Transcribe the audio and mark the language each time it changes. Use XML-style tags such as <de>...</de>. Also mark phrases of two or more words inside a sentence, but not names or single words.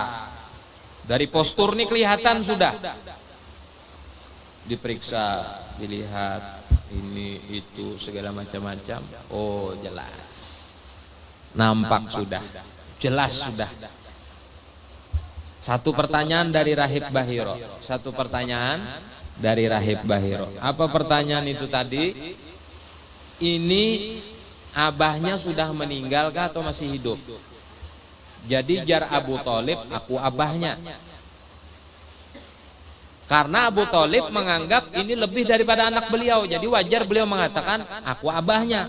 <id>Dari postur nih kelihatan sudah. Diperiksa, dilihat ini itu segala macam-macam. Oh, jelas. Nampak sudah. Jelas sudah. Satu pertanyaan dari Rahib Bahiro. Satu pertanyaan dari Rahib Bahiro. Apa pertanyaan itu tadi? Ini abahnya sudah meninggal kah atau masih hidup?</id> <bjn>Jadi jar Abu Thalib, aku abahnya.</bjn> <id>Karena Abu Thalib menganggap ini lebih daripada anak beliau, jadi wajar beliau mengatakan aku abahnya.</id>